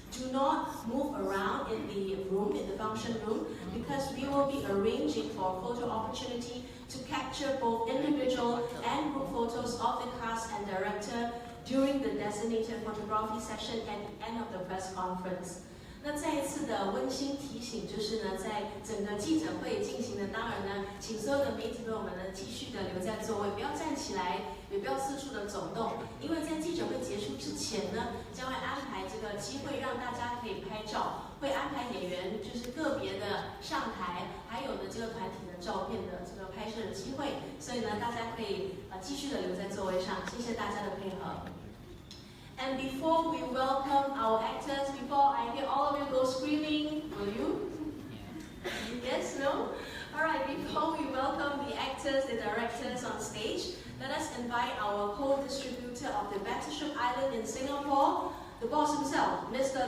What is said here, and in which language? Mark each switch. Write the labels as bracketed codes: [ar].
[en] Do not move around in the room, in the function room, because we will be arranging for a photo opportunity to capture both individual and group photos of the cast and director during the designated photography session at the end of the press conference. [zh] 那再一次的温馨提醒，就是呢，在整个记者会进行的，当然呢，请所有的媒体朋友们呢，继续的留在座位，不要站起来，也不要四处的走动，因为在记者会结束之前呢，将会安排这个机会让大家可以拍照，会安排演员就是个别的上台，还有呢这个团体的照片的这个拍摄的机会，所以呢，大家可以继续的留在座位上，谢谢大家的配合。 [en] And before we welcome our actors, before I hear all of you go screaming, will you? Yes, no? Alright, before we welcome the actors, the directors on stage, let us invite our co-distributor of the Battleship Island in Singapore, the boss himself, Mr.